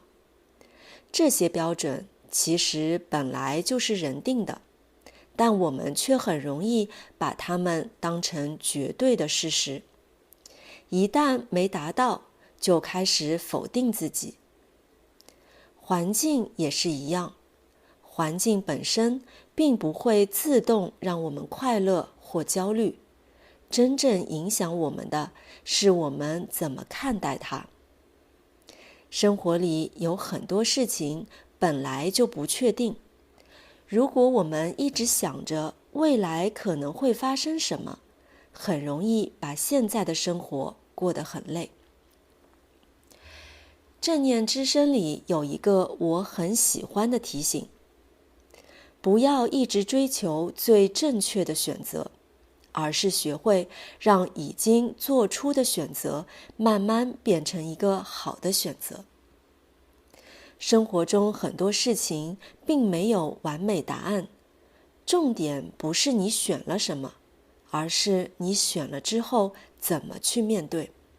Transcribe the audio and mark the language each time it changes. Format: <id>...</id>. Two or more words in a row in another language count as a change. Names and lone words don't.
<zh>這些標準其實本來就是人定的，但我們卻很容易把它們當成絕對的事實。一旦沒達到，就開始否定自己。環境也是一樣，環境本身並不會自動讓我們快樂或焦慮，真正影響我們的是我們怎麼看待它。生活裡有很多事情本來就不確定，如果我們一直想着未來可能會發生什麼，很容易把現在的生活過得很累。正念之聲裡有一個我很喜歡的提醒：不要一直追求最正確的選擇，而是學會讓已經做出的選擇慢慢變成一個好的選擇。生活中很多事情並沒有完美答案，重點不是你選了什麼，而是你選了之後怎麼去面對。</zh>